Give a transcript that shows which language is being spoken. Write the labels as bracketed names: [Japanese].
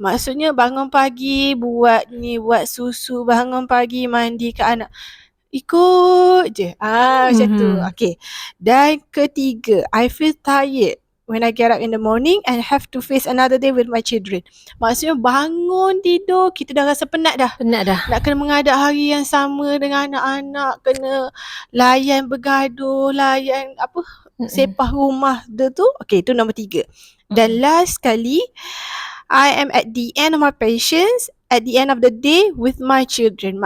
[Malay] Maksudnya bangun pagi buat susu, bangun pagi mandi ke anak, ikut je. Macam tu. Okay. Dan ketiga, [English] I feel tired when I get up in the morning and have to face another day with my children. [Malay] Maksudnya bangun tidur, kita dah rasa penat dah. Nak kena menghadap hari yang sama dengan anak-anak, kena layan bergaduh, layan sepah rumah dia tu. Okay, itu nombor 3. Dan last sekali, [English] I am at the end of my patience at the end of the day with my children.